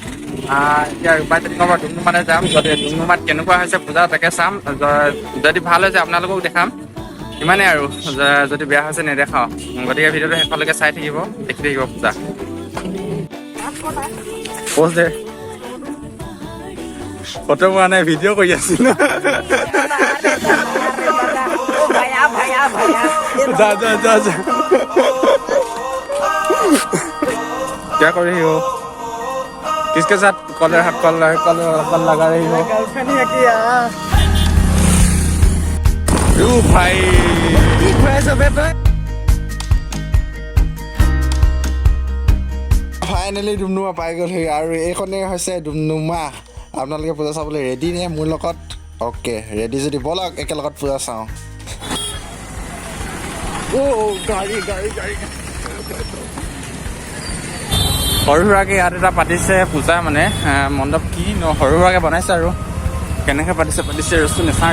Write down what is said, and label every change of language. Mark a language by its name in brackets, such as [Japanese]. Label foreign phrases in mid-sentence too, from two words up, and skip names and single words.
[Assamese] এতিয়া ৰূপাই চাইটিঙৰ পৰা ডুমডুমালৈ যাম। যদি ডুমডুমাত কেনেকুৱা হৈছে পূজা তাকে চাম, যদি ভাল হৈছে আপোনালোকক দেখাম। ইমানেই আৰু, যদি বেয়া হৈছে নেদেখাওঁ। গতিকে ভিডিঅ'টো শেষলৈকে চাই থাকিব, দেখি থাকিব পূজা। ফটো মৰা নাই, ভিডিঅ' কৰি আছিলো। [Hindi] क्या कर रही हो? किसके साथ कॉल लगा रही हो? भाई [Assamese] ফাইনেলি ডুমডুমা পাই গ'লহি আৰু এইখনেই হৈছে ডুমডুমা। আপোনালোকে পূজা চাবলৈ ৰেডি নে মোৰ লগত? অ'কে, ৰেডি যদি ব'লক একেলগত পূজা চাওঁ। সৰু সুৰাকৈ ইয়াত এটা পাতিছে পূজা, মানে মণ্ডপ কি সৰু সুৰাকৈ বনাইছে আৰু কেনেকৈ পাতিছে ৰস্তু নেচাওঁ।